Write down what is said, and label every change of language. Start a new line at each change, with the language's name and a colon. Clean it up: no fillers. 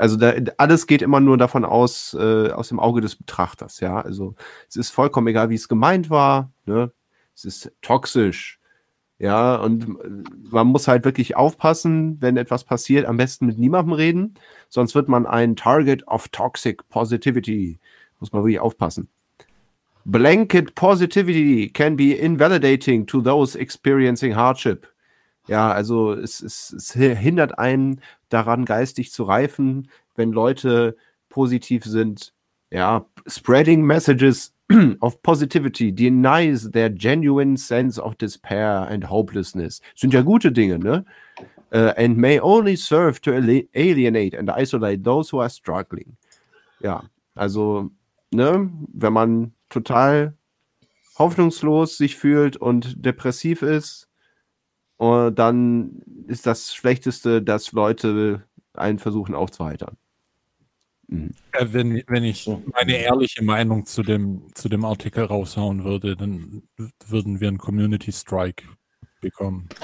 German: Also da, alles geht immer nur davon aus, aus dem Auge des Betrachters, ja. Also es ist vollkommen egal, wie es gemeint war, ne? Es ist toxisch. Ja, und man muss halt wirklich aufpassen, wenn etwas passiert, am besten mit niemandem reden, sonst wird man ein
English: Target of Toxic Positivity.
German: Muss man wirklich aufpassen.
English: Blanket positivity can be invalidating to those experiencing hardship.
German: Ja, also es hindert einen daran, geistig zu reifen, wenn Leute positiv sind.
English: Ja, spreading messages of positivity denies their genuine sense of despair and hopelessness.
German: Sind ja gute Dinge, ne?
English: And may only serve to alienate and isolate those who are struggling.
German: Ja, also ne, wenn man total hoffnungslos sich fühlt und depressiv ist, dann ist das Schlechteste, dass Leute einen versuchen aufzuheitern. Mhm. Ja, wenn ich meine ehrliche Meinung zu dem Artikel raushauen würde, dann würden wir einen Community Strike bekommen.